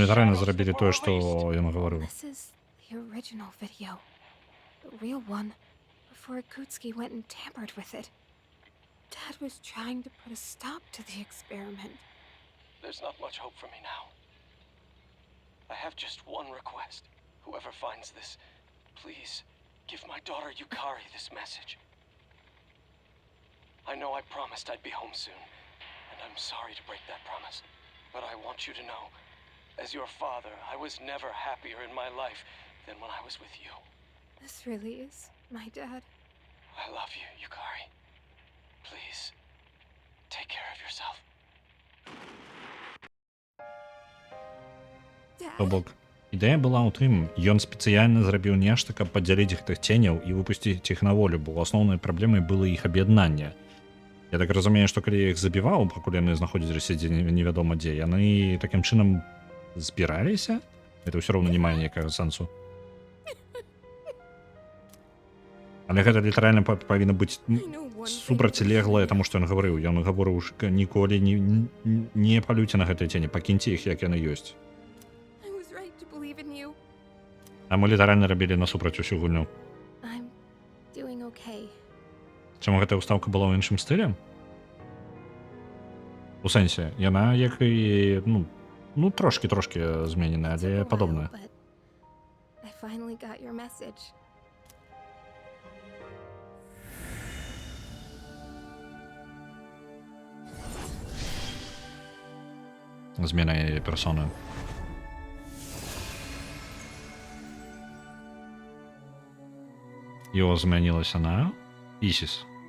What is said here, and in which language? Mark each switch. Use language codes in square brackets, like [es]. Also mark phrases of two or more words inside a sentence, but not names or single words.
[be] Мы літаральна [en] shadows [be] зрабілі [en] that [be] тое, [en] were [be] што [en] released. [be] ён гаварыў. [en] This is the original video. The real one. Before Akutsuki went and tampered with it. Dad was trying to put a stop to the experiment. There's not much hope for me now. I have just one request. Whoever finds this, please give my daughter Yukari this message. I know I promised I'd be home soon, and I'm sorry to break that promise. But I want you to know, as your father, I was never happier in my life than when I was with you. This really is my dad. I love you, Yukari. Please, take care of yourself. [be] То бок, ідэя была ў тым, ён спецыяльна зрабіў нешта, каб падзяліць гэтых ценяў і выпусціць іх на волю, бо асноўнай праблемай было іх аб'яднанне. Я так разумею, што калі я іх забіваў, пакуль яны знаходзіліся дзе невядома дзе, яны такім чынам збіраліся? Это ўсё роўна не мае ніякага сэнсу. Але гэта літаральна павінна быць супрацьлеглае таму, што ён гаварыў. Ён гаварыў, ніколі не палюйце на гэтыя цені, пакіньце іх, як яны ёсць. А мы літаральна рабілі насупраць усю гульню. [en] I'm doing okay. [be] Чаму гэтая ўстаўка была ў іншым стылі? У сэнсе, яна як і, ну трошкі змененая, але падобная. [en] But I finally got your message. [be] Змена яе персоны. Його змянілася на Ісіс.